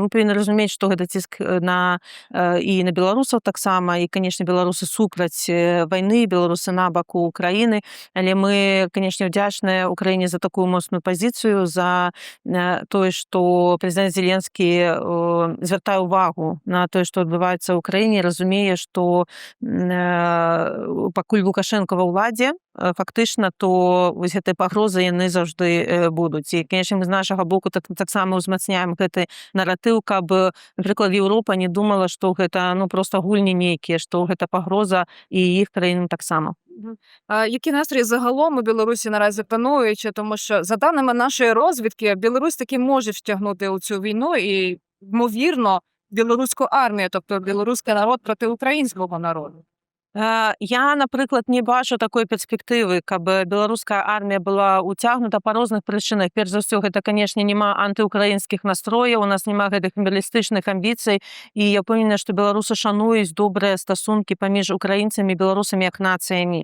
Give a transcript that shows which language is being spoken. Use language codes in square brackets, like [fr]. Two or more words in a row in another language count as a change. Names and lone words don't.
[be] Мы павінны разумець, што гэта ціск і на беларусаў таксама, і, канешне, беларусы супраць вайны, беларусы на баку Украіны, але мы, канешне, удзячныя Украіне за такую моцную пазіцыю, за тое, што прэзідэнт Зеленскі звяртае ўвагу на тое, што адбываецца ў краіне, разумее, што пакуль Лукашенко ва ўладзе, фактычна, то вось гэтыя пагрозы яны заўжды будуць. І, канешне, мы з нашага боку таксама ўзмацняем гэты наратыў, каб, напрыклад, Еўропа не думала, што гэта проста гульні нейкія, што гэта пагроза і іх краінам таксама. [uk] Які настрої загалом у Білорусі наразі панують? Тому що, за даними нашої розвідки, Білорусь таки може втягнути у цю війну і, ймовірно, білоруську армію, тобто білоруський народ проти українського народу. Я, [be] напрыклад, не бачу такой перспектывы, каб беларуская армія была ўцягнута па розных прычынах. Перш за ўсё, гэта, канешне, няма антыукраінскіх настрояў, у нас няма гэтых імперыялістычных амбіцый, і я ўпэўнена, што беларусы шануюць добрыя стасункі паміж украінцамі і беларусамі як нацыямі.